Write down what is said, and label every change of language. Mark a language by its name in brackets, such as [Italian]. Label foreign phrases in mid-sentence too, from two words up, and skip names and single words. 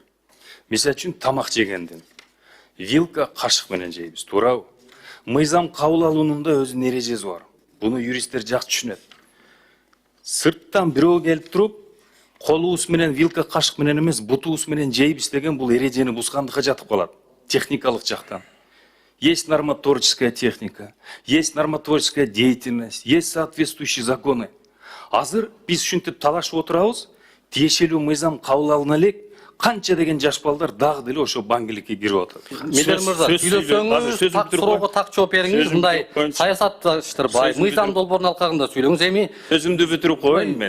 [Kyrgyz] Мисалы үчүн тамак жегенден вилка, кашык менен жейбиз, туурабы? Мыйзам кабыл алуунун да өзүнүн эрежеси бар. Буну юристтер жакшы түшүнөт. Сырттан бирөө келип туруп, колубуз менен вилка, кашык менен эмес, бутубуз менен жейбиз деген бул эрежени бузгандыкка жатып калат. Техникалык жактан. [Russian] Есть нормотворческая техника, есть нормотворческая деятельность, есть соответствующие законы. [Kyrgyz] Азыр биз ушинтип талашып отурабыз, тиешелүү мыйзам кабыл алына элек, канча деген жаш балдар дагы деле ошо баңгиликке кирип атат. Медер мырза, сүйлөсөңүз, так суроого так жооп бериңиз. Мындай саясатташтырбай, мыйзам долбоорунун алкагында сүйлөңүз. Эми сөзүмдү бүтүрүп коеюн мен.